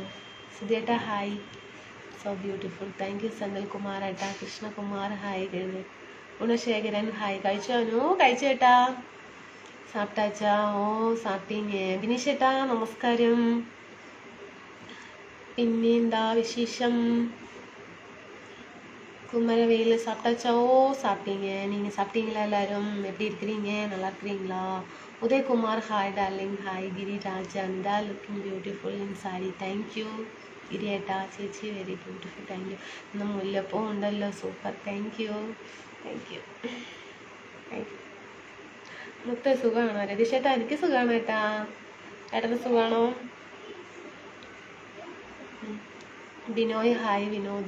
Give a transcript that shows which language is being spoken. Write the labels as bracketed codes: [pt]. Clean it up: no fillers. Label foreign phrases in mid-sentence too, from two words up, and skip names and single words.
[ml] സുധിയേട്ടാ ഹായ്. [en] so beautiful. thank you. [ml] സനൽ കുമാർ ഏട്ടാ. കൃഷ്ണകുമാർ ഹായ്. ഗുണശേഖരൻ ഹായ്. കഴിച്ചോനു? കഴിച്ചു ഏട്ടാ. [ta] சாப்பிட்டாச்சா? சாப்பிட்டீங்க. [ml] ബിനീഷ് ഏട്ടാ നമസ്കാരം. പിന്നെ എന്താ വിശേഷം? [ta] குமரவேல் சாப்பிட்டாச்சா? சாப்பிட்டீங்க. நீங்கள் சாப்பிட்டீங்களா? எல்லாரும் எப்படி இருக்கிறீங்க? நல்லா இருக்கிறீங்களா? உதயகுமார் [en] hi darling. [ta] ஹாய். கிரிராஜ். அனிதா [en] looking beautiful in [ta] സാരി. [en] thank you. [ml] ഗിരിയേട്ടാ ചേച്ചി [en] very beautiful. thank you. [ml] ഇന്ന് മുല്ലപ്പൂ ഉണ്ടല്ലോ. സൂപ്പർ. [en] thank you. [ml] മുത്ത സുഖമാണോ? രതീഷ് ഏട്ടാ എനിക്ക് സുഖമാണ് ഏട്ടാ. ഏട്ടന് സുഖമാണോ? ബിനോയ് ഹായ്. വിനോദ്.